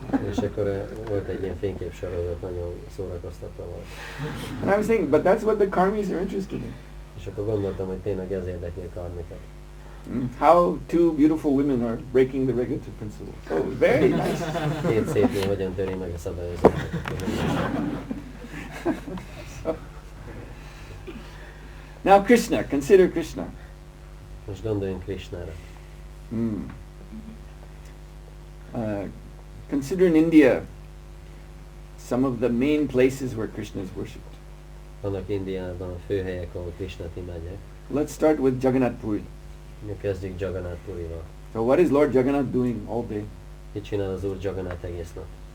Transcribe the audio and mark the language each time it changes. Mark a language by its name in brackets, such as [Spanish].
[Hungarian] És akkor volt egy ilyen fényképsorozat, nagyon szórakoztató volt. [English] And I was thinking, but that's what the karmis are interested in. [Hungarian] És akkor gondoltam, hogy tényleg ez érdekli a karmikat. [English] How two beautiful women are breaking the regulative principle. So very nice. [Hungarian] Két szép nő hogyan töri meg a szabályozásokat. [English] Now Krishna, consider Krishna. [Hungarian] Most gondoljunk Krishnára. [English] Consider in India some of the main places where Krishna is worshipped. [Hungarian] Vannak Indiában a főhelyek, ahol Krishnát imádják. [English] Let's start with Jagannath Puri. [Hungarian] Kezdjük Jagannath Purival. [English] So what is Lord Jagannath doing all day? [Hungarian] Mit csinál az Úr Jagannath egész nap?